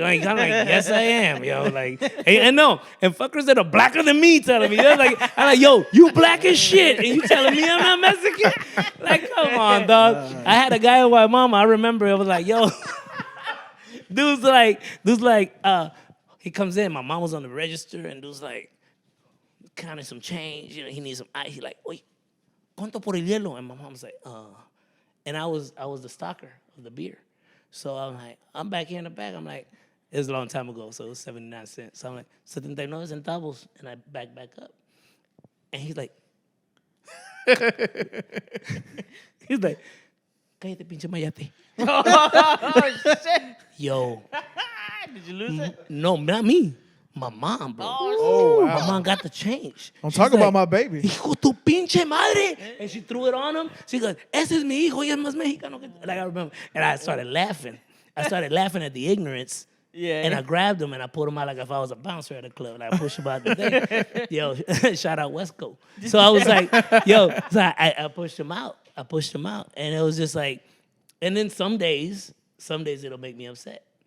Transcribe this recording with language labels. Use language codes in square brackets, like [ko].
[en] Like, I'm like, yes, I am, yo. Like, and no, and fuckers that are blacker than me telling me, they're like, I'm like, yo, you black as shit, and you telling me I'm not Mexican? Like, come on, dog. I had a guy with my mama. I remember it was like, yo, dude's like, he comes in. My mom was on the register, and dude's like, counting some change. You know, he needs some ice. He like, [es] oye, ¿cuánto por el hielo? [en] And my mom's like, and I was the stocker of the beer. So I'm like, I'm back here in the back. I'm like, it was a long time ago, so it was 79 cents. So I'm like, 79 centavos, and I back up. And he's like, [es] cállate, pinche mayate. [en] Oh, shit. Yo. Did you lose it? No, not me. My mom, bro. Oh, wow. My mom got the change. Don't She's talk about my baby. [es] Hijo tu pinche madre. [en] And she threw it on him. She goes, [es] ese es mi hijo, y es más mexicano. [en] Like I remember. And I started laughing. I started laughing at the ignorance. Yeah. And I grabbed him and I pulled him out like if I was a bouncer at a club. And I pushed him out the thing. Yo, shout out Wesco. So I was like, yo, so I pushed him out. And it was just like, and then some days it'll make me upset.